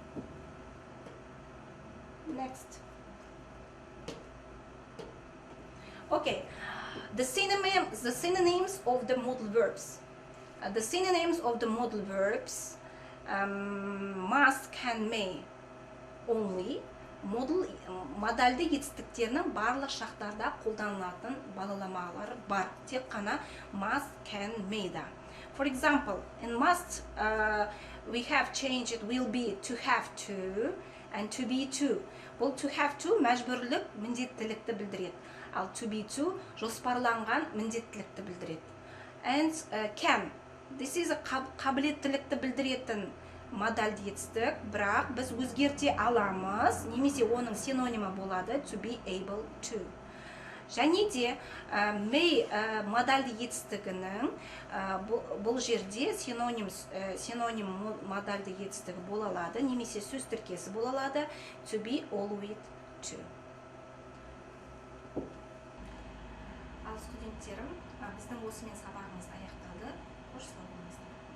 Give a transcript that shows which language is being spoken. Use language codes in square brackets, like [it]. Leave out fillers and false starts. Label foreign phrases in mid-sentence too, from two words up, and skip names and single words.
[en] Next. Okay, the synonyms of the modal verbs. The synonyms of the modal verbs: must, can, may, only. [kk] Модальды етістіктерінің барлық шақтарда қолданылатын балаламалары бар. Тек қана [en] must, can, may [kk] да. [en] For example, in must we have changed it will be to have to and to be to. [kk] Бұл [en] to have to [kk] мәжбүрлік, міндеттілікті білдіреді. Ал [en] to be to [kk] жоспарланған міндеттілікті білдіреді. [en] And can, this is [kk] қабілеттілікті білдіретін модаль етістік, бірақ біз өзгерте аламыз, немесе оның синонимі болады [en] to be able to. [kk] Және де may модаль етістігінің бұл жерде синоним модаль етістігі бола алады, немесе сөз тіркесі бола алады [en] to be always to. [kk] Ал студенттерім, біздің осымен сабағымыз аяқталды. Қош сау болыңыздар.